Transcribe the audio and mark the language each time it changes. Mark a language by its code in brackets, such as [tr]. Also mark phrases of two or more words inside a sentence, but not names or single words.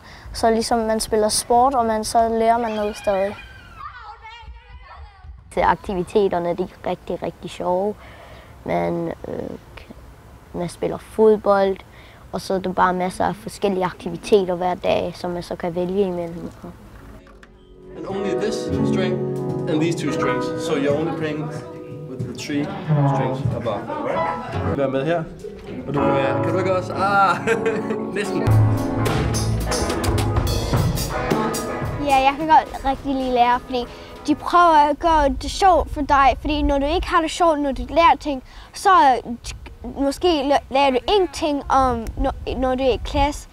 [da] Så ligesom man spiller sport, og så lærer man noget stadig. Aktiviteterne de er rigtig, rigtig sjove. Man spiller fodbold, og så er der bare masser af forskellige aktiviteter hver dag, som man så kan vælge imellem. [en] And only this string and these 2 strings, so you're only playing with the 3 strings above. Right? [da] Du kan være med her, og du kan være. Kan du ikke også? Næsten. Ja, jeg kan godt rigtig lide lære, fordi de prøver at gøre det sjovt for dig. Fordi når du ikke har det sjovt, når du lærer ting, så måske lærer du ingenting om, når du er i klasse.